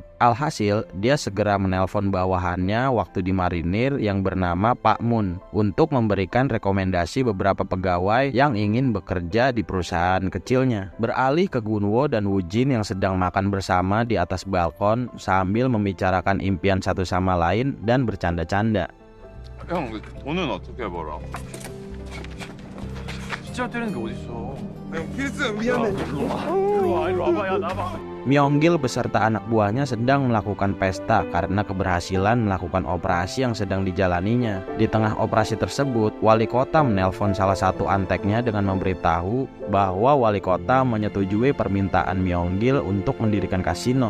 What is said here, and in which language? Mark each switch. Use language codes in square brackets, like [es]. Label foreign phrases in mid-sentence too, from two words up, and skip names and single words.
[id] Alhasil, dia segera menelpon bawahannya waktu di marinir yang bernama Pak Moon untuk memberikan rekomendasi beberapa pegawai yang ingin bekerja di perusahaan kecilnya. Beralih ke Gunwo dan Woo-jin yang sedang makan bersama di atas balkon sambil membicarakan impian satu sama lain dan bercanda-canda. [ko] 형, 돈은 어떻게 벌어? 진짜 때리는 게 어딨어? 필승 미안해. 일로 와봐, 야 나봐. [id] Myeonggil beserta anak buahnya sedang melakukan pesta karena keberhasilan melakukan operasi yang sedang dijalaninya. Di tengah operasi tersebut, wali kota menelpon salah satu anteknya dengan memberitahu bahwa wali kota menyetujui permintaan Myeonggil untuk mendirikan kasino.